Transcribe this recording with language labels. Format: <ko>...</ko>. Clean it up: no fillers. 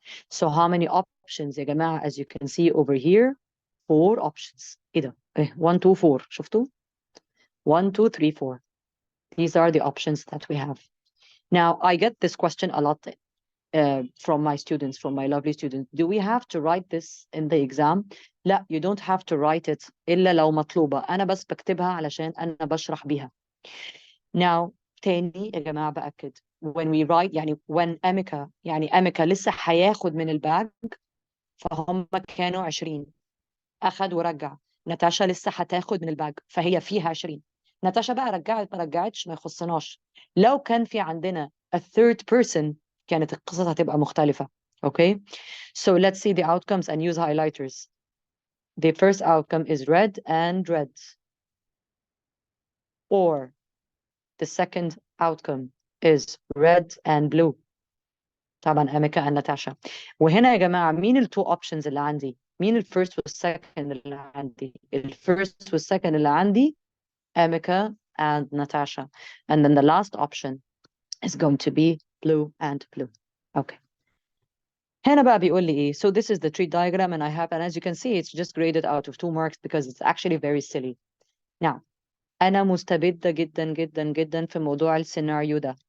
<en>So how many options يا جماعة? As you can see over here, 4 options.</en> <ar>إيه ده؟</ar> <en>1 2 4</en> <ar>شفتوا؟</ar> <en>1 2 3 4. These are the options that we have. Now, I get this question a lot from my students, from my lovely students. Do we have to write this in the exam? لا, you don't have to write it</en> <ar>إلا لو مطلوبة. أنا بس بكتبها علشان أنا بشرح بيها. Now, تاني يا جماعة بأكد.</ar> <en>When we write,</en> <ar>يعني when أميكا لسه هياخد من الباج، فهم كانوا 20. أخد ورجع. ناتاشا لسه هتاخد من الباج، فهي فيها 20. ناتاشا بقى رجعت ما رجعتش ما يخصناش. لو كان في عندنا</ar> <en>a third person</en> <ar>كانت القصة هتبقى مختلفة.</ar> <en>Okay? So let's see the outcomes and use highlighters. The first outcome is red and red. Or the second outcome is red and blue.</en> <ar>طبعا أميكا and ناتاشا. وهنا يا جماعة مين ال</ar> <en>two options</en> <ar>اللي عندي؟ مين ال first وال second اللي عندي؟ ال first وال second اللي عندي Amika and Natasha.</ar> <en>And then the last option is going to be blue and blue.</en> <ar>Okay. هنا بقى بيقول لي إيه?</ar> <en>So this is the tree diagram and I have, and as you can see, it's just graded out of 2 marks because it's actually very silly.</en> <ar>Now, أنا مستبدة جدا جدا جدا في موضوع السيناريو ده.</ar>